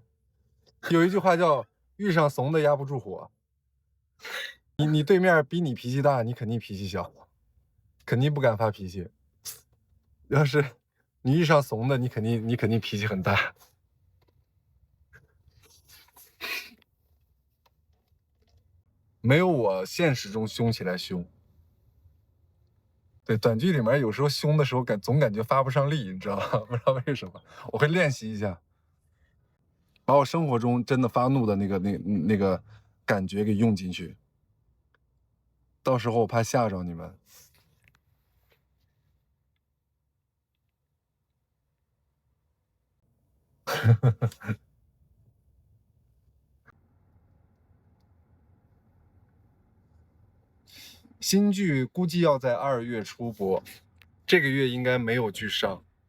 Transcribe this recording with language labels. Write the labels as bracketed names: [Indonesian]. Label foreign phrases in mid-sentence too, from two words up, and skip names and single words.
[Chinese] 有一句话叫"遇上慫的压不住火"，你对面比你脾气大，你肯定脾气小，肯定不敢发脾气。要是你遇上慫的，你肯定脾气很大。没有我现實中凶起來凶。对，短劇裡面有時候凶的時候總感覺發不上力，你知道嗎？不知道為什麼，我會練習一下，把我生活中真的發怒的那個感覺給用進去。到時候我怕嚇着你們。新劇估計要在2月初播，這個月應該沒有劇上。